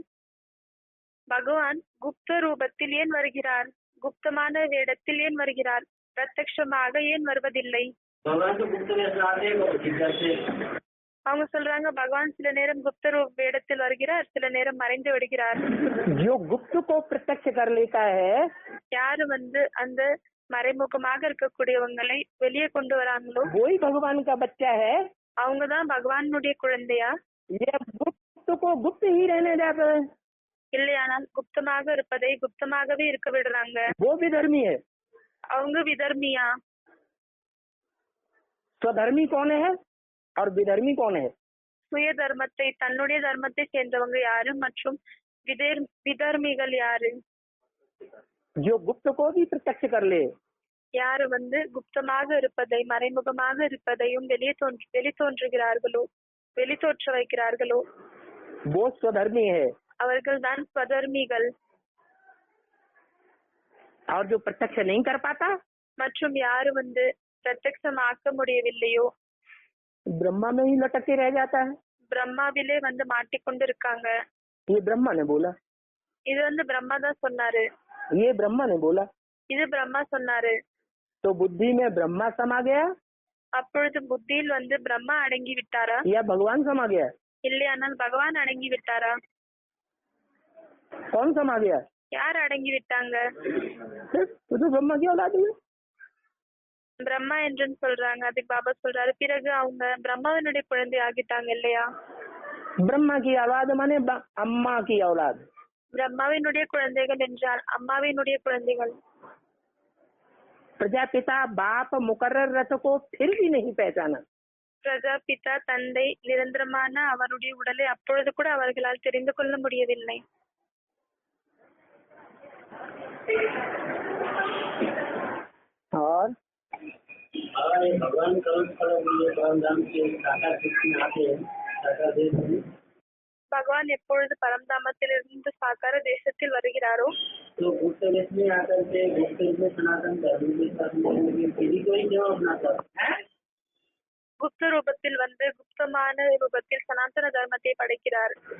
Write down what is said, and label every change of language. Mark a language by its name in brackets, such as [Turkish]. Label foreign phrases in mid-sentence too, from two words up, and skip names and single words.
[Tamil] பகவான் குப்த ரூபத்தில் ஏன் வருகிறார்? குப்தமான வேடத்தில் ஏன் வருகிறார்? பிரத்யட்சமாக ஏன் வருவதில்லை? அவங்க சொல்றாங்க பகவான் சில நேரம் குப்த வேடத்தில் வருகிறார், சில நேரம் மறைந்து விடுகிறார். [Hindi] जो गुप्त को प्रत्यक्ष कर लेता है, [Tamil] யாரு அந்த மறைமுகமாக இருக்கக்கூடியவங்களை வெளியே கொண்டு வராங்களோ [Hindi] वही भगवान का बच्चा है. [Tamil] அவங்கதான் பகவானுடைய குழந்தையா? [Hindi] ये गुप्त को गुप्त ही रहने देते हैं. [Tamil] இல்லையானால் குப்தமாக இருப்பதை குப்தமாகவே இருக்க விடுறாங்க. [Hindi] वो विधर्मी है. [Tamil] அவங்க விதர்மியா? [Hindi] स्वधर्मी कौन है और विधर्मी कौन है? [Tamil] சுய தர்மத்தை தன்னுடைய தர்மத்தை சேர்ந்தவங்க யாரு மற்றும் விதர்மிகள் யாரு? [Hindi] जो गुप्त को भी प्रत्यक्ष कर ले, [Tamil] யாரு குப்தமாக இருப்பதை மறைமுகமாக இருப்பதையும் வெளித்தோன்ற வைக்கிறார்களோ [Hindi] वो स्वधर्मी है. [Tamil] அவர்கள் தான் ஸ்வதர்மிகள். [Hindi] और जो प्रत्यक्ष नहीं कर पाता, [Tamil] மற்றும் யாரு பிரத்யட்சமாக்க முடியவில்லையோ [Hindi] ब्रह्मा में ही लटक के रह जाता है. [Tamil] பிரம்மாவிலே மாட்டிக்கொண்டு இருக்காங்க. [Hindi] ये ब्रह्मा ने बोला. [Tamil] இது பிரம்மா தான் சொன்னாரு. [Hindi] ये ब्रह्मा ने बोला. [Tamil] இது பிரம்மா சொன்னாரு. [Hindi] तो बुद्धि में ब्रह्मा समा गया, [Tamil] அப்பொழுது புத்தியில் பிரம்மா அடங்கி விட்டாரா? [Hindi] या भगवान समा गया? [Tamil] இல்லையானால் பகவான் அடங்கி விட்டாரா? [Hindi] कौन समा गया? [Tamil] யார் அடங்கி விட்டாங்க? [Hindi] तो ब्रह्मा की औलाद है. [Tamil] பிரம்மா என்று சொல்றாங்க. அதுக்கு பாபா சொல்றாரு, பிறகு அவங்க பிரம்மாவினுடைய குழந்தை ஆகிட்டாங்க இல்லையா? [Hindi] ब्रह्मा की औलाद माने अम्मा की औलाद. [Tamil] பிரம்மாவினுடைய குழந்தைகள் என்றால் அம்மாவினுடைய குழந்தைகள். [Hindi] प्रजापिता बाप मुकर्रर रथ को फिर भी नहीं पहचाना. [Tamil] பிரஜாபிதா தந்தை நிரந்தரமான அவருடைய உடலை அப்பொழுது கூட அவர்களால் தெரிந்து கொள்ள முடியவில்லை. [Hindi] और भगवान [Tamil] பகவான் எப்பொழுது பரம்தாமத்திலிருந்து சாக்கார தேசத்தில் வருகிறாரோ குப்த ரூபத்தில் குப்தமான ரூபத்தில் சனாதன தர்மத்தை படைக்கிறார்.